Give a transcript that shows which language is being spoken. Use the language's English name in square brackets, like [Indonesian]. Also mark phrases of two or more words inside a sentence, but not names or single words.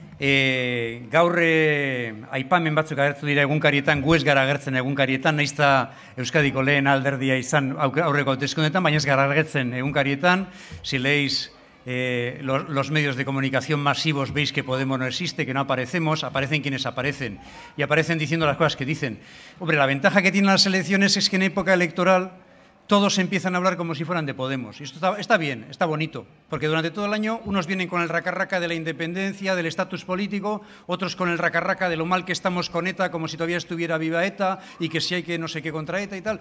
[Basque] Gaur aipamen batzuk agertu dira egunkarietan, gu ez gara agertzen egunkarietan, nahiz eta Euskadiko lehen alderdia izan aurreko hauteskundeetan, baina ez gara agertzen egunkarietan. [Spanish] Si leéis los medios de comunicación masivos veis que Podemos no existe, que no aparecemos, aparecen quienes aparecen y aparecen diciendo las cosas que dicen. Hombre, la ventaja que tienen las elecciones es que en época electoral todos empiezan a hablar como si fueran de Podemos. Y esto está bien, está bonito, porque durante todo el año unos vienen con el raca-raca de la independencia, del estatus político, otros con el raca-raca de lo mal que estamos con ETA, como si todavía estuviera viva ETA y que si hay que no sé qué contra ETA y tal.